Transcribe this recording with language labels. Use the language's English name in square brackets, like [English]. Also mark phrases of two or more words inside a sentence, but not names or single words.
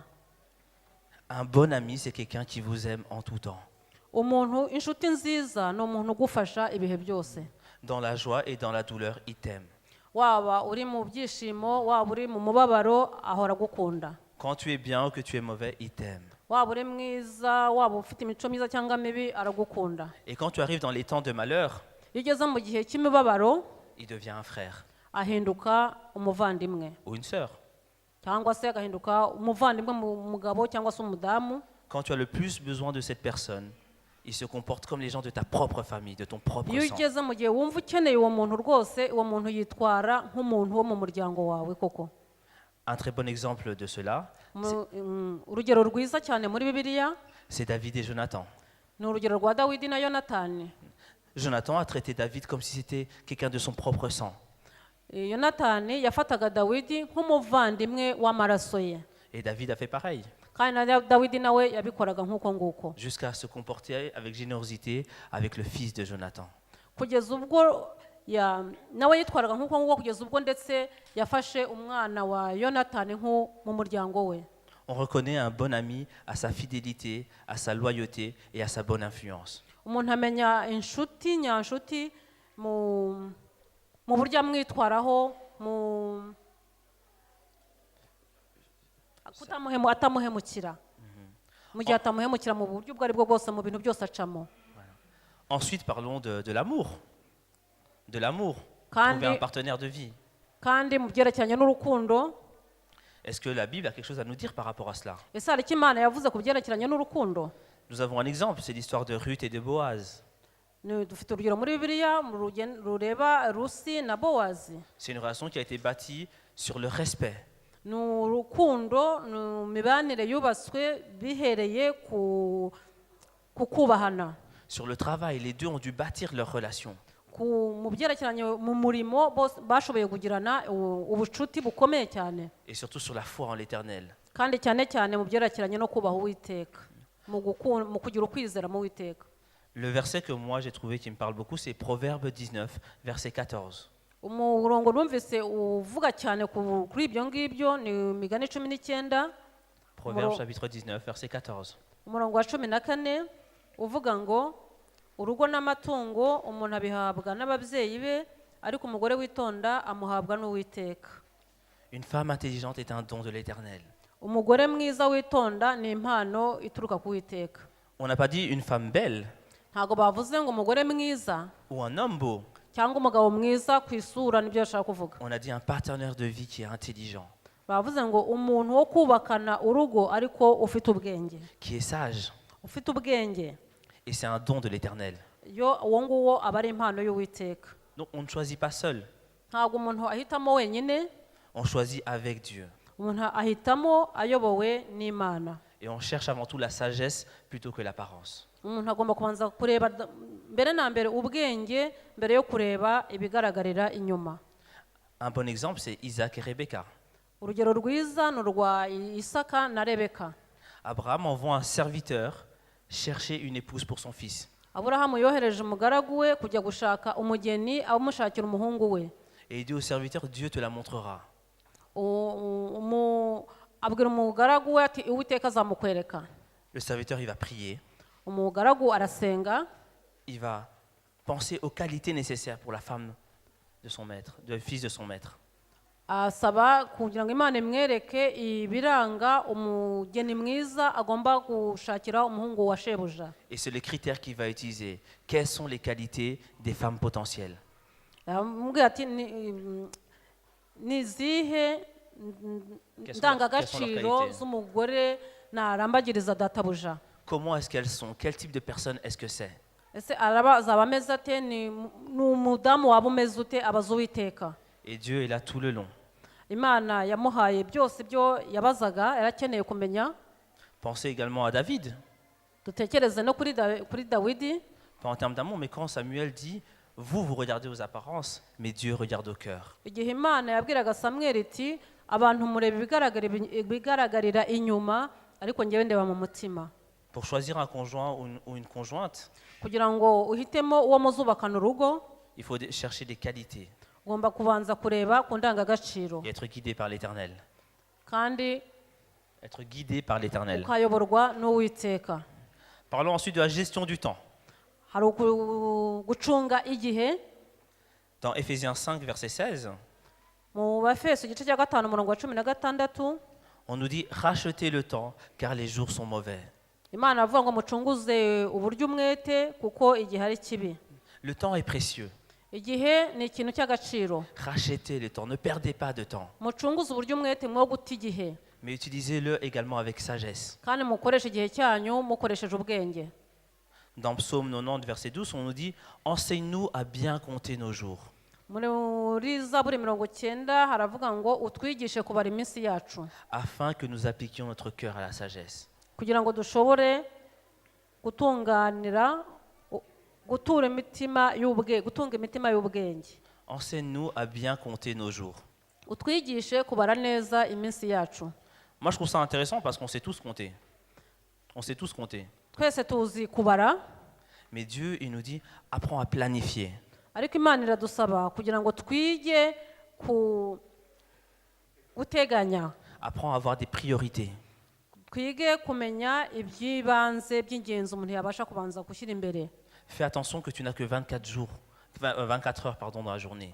[French] Un bon ami, c'est quelqu'un qui vous aime en tout temps. [Kinyarwanda] Umuntu inshuti nziza ni umuntu ugufasha ibihe byose. [French] Dans la joie et dans la douleur, il t'aime. [Kinyarwanda] Waba uri mu byishimo waba uri mu mubabaro ahora gukunda. [French] Quand tu es bien ou que tu es mauvais, il t'aime. [Kinyarwanda] Waba uri mwiza waba ufite imico myiza cyangwa mibi aragukunda. [French] Et quand tu arrives dans les temps de malheur, [Kinyarwanda] iyo ugeze mu gihe cy'imibabaro [French] il devient un frère [Kinyarwanda] ahinduka umuvandimwe [French] ou une sœur. [Kinyarwanda] cyangwa se agahinduka umuvandimwe mu mugabo cyangwa se umudamu. [French] Quand tu as le plus besoin de cette personne, il se comporte comme les gens de ta propre famille, de ton propre [Kinyarwanda] iyo [French] sang. [Kinyarwanda] ugeze mu gihe wumva ukeneye uwo muntu rwose uwo muntu yitwara nk'umuntu wo mu muryango wawe koko. [French] Un très bon exemple de cela, [Kinyarwanda] urugero rwiza cyane muri bibiliya [French] c'est David et Jonathan. [Kinyarwanda] ni urugero rwa dawidi na yonatani. [French] Jonathan a traité David comme si c'était quelqu'un de son propre sang. [Kinyarwanda] yonatani yafataga dawidi nk'umuvandimwe w'amaraso ye, [French] Et David a fait pareil, [Kinyarwanda] kandi na dawidi nawe yabikoraga nk'uko nguko, [French] jusqu'à se comporter avec générosité avec le fils de Jonathan. [Kinyarwanda] kugeza ubwo nawe yitwaraga nk'uko nguko, kugeza ubwo ndetse yafashe umwana wa yonatani nko mu muryango we. [French] On reconnaît un bon ami à sa fidélité, à sa loyauté et à sa bonne influence. [Kinyarwanda] Umuntu amenya inshuti nyanshuti mu buryo amwitwaraho, atamuhemukira, mu gihe atamuhemukira mu buryo ubwo ari bwo bwose mu bintu byose acamo. [French] Ensuite, parlons de l'amour. De l'amour. [Kinyarwanda] Kandi- [French] Trouver un partenaire de vie. [Kinyarwanda] kandi mu byerekeranye n'urukundo, [French] Est-ce que la Bible a quelque chose à nous dire par rapport à cela? [Kinyarwanda] ese hari icyo Imana yavuze ku byerekeranye n'urukundo? [French] Nous avons un exemple, c'est l'histoire de Ruth et de Boaz. [Kinyarwanda] Dufite urugero muri bibiliya rureba rusi na bowazi. [French] C'est une relation qui a été bâtie sur le respect, [Kinyarwanda] Ni urukundo, ni imibanire yubatswe bihereye ku kubahana. [French] sur le travail. Les deux ont dû bâtir leur relation. [Kinyarwanda] Mu byerekeranye mu murimo bose bashoboye kugirana ubucuti bukomeye cyane, [French] Et surtout sur la foi en l'éternel. [Kinyarwanda] kandi cyane cyane mu byerekeranye no kubaha Uwiteka, mu kugira ukwizera mu Uwiteka. [French] Le verset que moi j'ai trouvé qui me parle beaucoup, c'est Proverbe 19, verset 14. [Kinyarwanda] Umurongo numvise uvuga cyane kuri ibyo ngibyo ni Imigani 19, [French] Proverbe chapitre 19, verset 14. [Kinyarwanda] umurongo wa 14 uvuga ngo urugo n'amatungo umuntu abihabwa n'ababyeyi be, ariko umugore witonda amuhabwa n'Uwiteka. [French] Une femme intelligente est un don de l'éternel. [Kinyarwanda] Umugore mwiza witonda ni impano ituruka ku Uwiteka. [French] On n'a pas dit une femme belle [Kinyarwanda] Ntabwo bavuze ngo umugore mwiza [French] ou un homme beau. [Kinyarwanda] cyangwa umugabo mwiza ku isura, nibyo bashaka kuvuga. [French] On a dit un partenaire de vie qui est intelligent, [Kinyarwanda] Bavuze ngo umuntu wo kubakana urugo ariko ufite ubwenge, [French] qui est sage. [Kinyarwanda] ufite ubwenge, [French] Et c'est un don de l'éternel. [Kinyarwanda] uwo nguwo aba ari impano y'Uwiteka. [French] Donc on ne choisit pas seul, [Kinyarwanda] Ntabwo umuntu ahitamo wenyine, [French] on choisit avec Dieu. [Kinyarwanda] umuntu ahitamo ayobowe n'Imana. [French] Et on cherche avant tout la sagesse plutôt que l'apparence. [Kinyarwanda] Umuntu agomba kubanza kureba mbere na mbere ubwenge mbere yo kureba ibigaragarira inyuma. [French] Un bon exemple, c'est Isaac et Rebecca. [Kinyarwanda] Urugero rwiza ni urwa Isaka na Rebeka. [French] Abraham envoie un serviteur chercher une épouse pour son fils. [Kinyarwanda] Aburahamu yohereje umugaragu we kujya gushaka umugeni amushakira umuhungu we. [French] Et il dit au serviteur, Dieu te la montrera. [Kinyarwanda] Abwira umugaragu we ati Uwiteka azamukwereka. [French] Le serviteur, il va prier, [Kinyarwanda] Umugaragu arasenga, [French] il va penser aux qualités nécessaires pour la femme de son maître, le fils de son maître. [Kinyarwanda] asaba kugira ngo Imana imwereke ibiranga umugeni mwiza agomba gushakira umuhungu wa shebuja. [French] Et c'est les critères qu'il va utiliser. Quelles sont les qualités des femmes potentielles? [Kinyarwanda] Amubwira ati ni izihe ndangagaciro z'umugore narambagiriza databuja. [French] Comment est-ce qu'elles sont? Quel type de personne est-ce que c'est? [Kinyarwanda] Ese azaba ameze ate? Ni umudamu waba umeze ute? Abaza Uwiteka. [French] Et Dieu est là tout le long. [Kinyarwanda] Imana yamuhaye byose byo yabazaga yarakeneye kumenya. [French] Pensez également à David. [Kinyarwanda] Dutekereze no kuri Dawidi. [French] Pas en termes d'amour, mais quand Samuel dit « Vous regardez aux apparences, mais Dieu regarde au cœur ». [Kinyarwanda] Igihe Imana yabwiraga Samweli iti abantu mureba ibigaragarira inyuma ariko njyewe ndeba mu mutima. [French] Pour choisir un conjoint ou une conjointe, [Kinyarwanda] Kugira ngo uhitemo uwo muzubakana urugo, [French] il faut chercher des qualités [Kinyarwanda] ugomba kubanza kureba ku ndangagaciro [French] et être guidé par l'Éternel. [Kinyarwanda] kandi [French] Être guidé par l'Éternel. [Kinyarwanda] ukayoborwa n'Uwiteka. [French] Parlons ensuite de la gestion du temps. [Kinyarwanda] Hari gucunga igihe. [French] Dans Éphésiens 5, verset 16, [Kinyarwanda] Mu Bafeso igice cya 5 umurongo wa 16 [French] on nous dit « Rachetez le temps, car les jours sont mauvais ». [Kinyarwanda] Imana avuga ngo mucunguze uburyo umwete kuko igihe ari kibi. [French] Le temps est précieux. [Kinyarwanda] Igihe ni ikintu cy'agaciro. [French] Rachetez le temps, ne perdez pas de temps. [Kinyarwanda] Mucunguze uburyo umwete mwo guta igihe. [French] Mais utilisez-le également avec sagesse. [Kinyarwanda] Kandi mukoreshe igihe cyanyu mukoresheje ubwenge. [French] Dans Psaume 90, verset 12, on nous dit « Enseigne-nous à bien compter nos jours ». [Kinyarwanda] muri zaburi 90 haravuga ngo utwigishe kubara iminsi yacu [French] afin que nous appliquions notre cœur à la sagesse. [Kinyarwanda] kugira ngo dushobore gutunganira gutunga imitima y'ubwenge. [French] Enseigne-nous à bien compter nos jours. [Kinyarwanda] Utwigishe kubara neza iminsi yacu. [French] Moi, je trouve ça intéressant parce qu'on sait tous compter. On sait tous compter. [Kinyarwanda] Twese tuzi kubara, [French] Mais Dieu, il nous dit, apprends à planifier. [Kinyarwanda] ariko Imana iradusaba kugira ngo twige guteganya. [French] Apprends à avoir des priorités. [Kinyarwanda] Twige kumenya iby'ibanze by'ingenzi umuntu yabasha kubanza gushyira imbere. [French] Fais attention que tu n'as que 24 heures pardon, dans la journée.